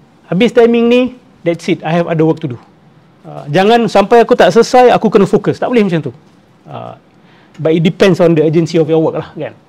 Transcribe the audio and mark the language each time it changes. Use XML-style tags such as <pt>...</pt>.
<ms>Habis timing ni,</ms> <en>that's it, I have other work to do.</en> <ms>Jangan sampai aku tak selesai, aku kena fokus. Tak boleh macam tu.</ms> <en>But it depends on the urgency of your work</en> <ms>lah kan.</ms>